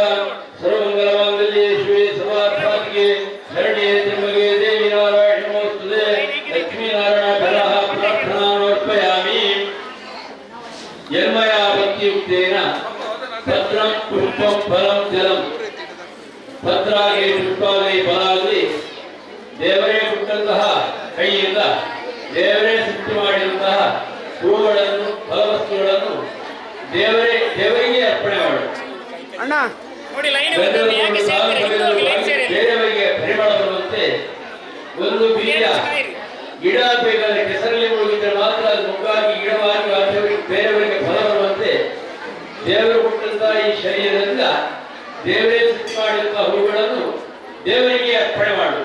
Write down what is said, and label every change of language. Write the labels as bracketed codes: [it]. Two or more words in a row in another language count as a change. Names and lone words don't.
[sa] सर्वमङ्गलमाङ्गल्ये शिवे सर्वार्थसाधिके शरण्ये त्र्यम्बके देवी नारायणी नमोस्तुते लक्ष्मीनारायण फलः प्रार्थनामर्पयामि यन्मया भक्तियुक्तेन पत्रं पुष्पं फलं जलं [kn] ಪತ್ರಾಗಿ ಪುಷ್ಪಾಗಲಿ ಫಲಾಗಲಿ ದೇವರೇ ಕೊಟ್ಟಂತಹ ಕೈಯಿಂದ ದೇವರೇ ಸೃಷ್ಟಿ ಮಾಡಿದಂತಹ ಹೂಗಳನ್ನು ಫಲವಸ್ತುಗಳನ್ನು ದೇವರಿಗೆ ಅರ್ಪಣೆ ಮಾಡು. ಬೇರೆಯವರಿಗೆ ಪರಿಮಳ ಬರುವಂತೆ ಒಂದು ಬೀಜ ಗಿಡ ಬೇಕಾದ್ರೆ ಕೆಸರಲ್ಲಿ ಮುಳುಗಿದ್ರೆ ಮಾತ್ರ ಅದು ಮುಗ್ಗಾಗಿ ಗಿಡವಾಗಿ ಬೇರೆಯವರಿಗೆ ಫಲ ಬರುವಂತೆ ದೇವರು ಕೊಟ್ಟಂತಹ ಈ ಶರೀರದಿಂದ ದೇವರೇ ಸೃಷ್ಟಿ ಮಾಡಿದಂತಹ ಹೂಗಳನ್ನು ದೇವರಿಗೆ ಅರ್ಪಣೆ ಮಾಡು.